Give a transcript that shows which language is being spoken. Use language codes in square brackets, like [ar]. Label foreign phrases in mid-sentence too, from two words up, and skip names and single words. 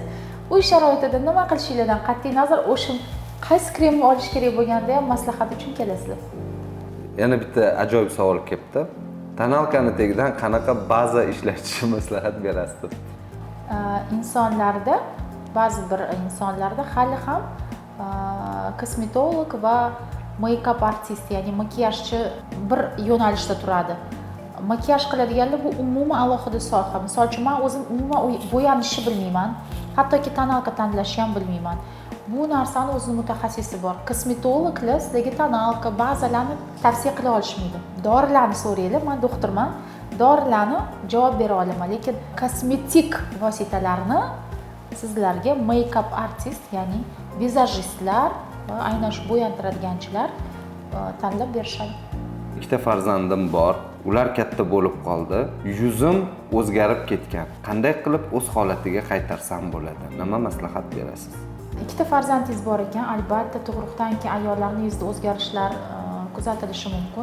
[uz] Uy sharoitida nima qilishinglardan qat'iy nazar, o'sha qaysi kremni olish kerak bo'lganda ham maslahat uchun kelasizlar. Yana bitta ajoyib savol kelibdi. Tonalkani tagidan qanaqa baza ishlatishni maslahat berasiz? Insonlarda, ba'zi bir insonlarda hali ham kosmetolog va [en] make-up artist, [uz] ya'ni makiyajchi bir yo'nalishda turadi. Makiyaj qiladiganlar bu umuman alohida soha. Misol uchun men o'zim umuman bo'yanishni bilmayman, hattoki tonalka tanlashni ham bilmayman. Bu narsani o'zining mutaxassisi bor. Kosmetologlar sizga tonalka, bazalarni tavsiya qila olishmaydi. Dorilarni so'raylar, men doktorman, dorilarni javob bera olaman, lekin kosmetik vositalarni sizlarga [en] make-up artist, [uz] ya'ni vizajistlar va aynan shu bo'yantiradiganchilar tanlab berishadi. Ikkita farzandim bor. Ular katta bo'lib qoldi. Yuzim o'zgarib ketgan. Qanday qilib o'z holatiga qaytarsam bo'ladi? Nima maslahat berasiz? Ikkita farzandingiz bor ekan, albatta tug'ruqdan keyin ayollarning yuzida o'zgarishlar kuzatilishi mumkin.